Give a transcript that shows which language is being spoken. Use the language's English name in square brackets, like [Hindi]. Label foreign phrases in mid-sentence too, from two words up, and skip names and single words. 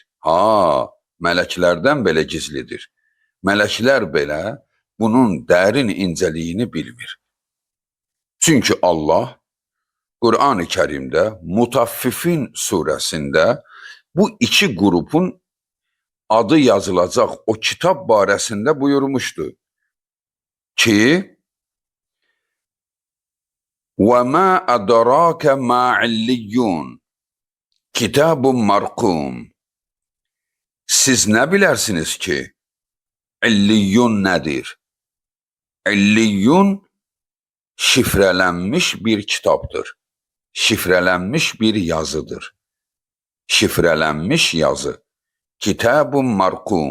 [Azerbaijani] Mələklərdən belə gizlidir. Mələklər belə bunun dərin incəliyini bilmir. Çünki Allah Qur'an-ı Kərimdə Mutaffifin surəsində bu iki qrupun adı yazılacaq o kitab barəsində buyurmuşdu ki, [Arabic] وَمَا أَدْرَاكَ مَا عِلِّيُّونَ كِتَابٌ مَرْقُومٌ. [Azerbaijani] Siz nə bilərsiniz ki, İlliyyun nədir? İlliyyun şifrələnmiş bir kitabdır. Şifrələnmiş bir yazıdır. Şifrələnmiş yazı. [Arabic] كتاب مرقوم.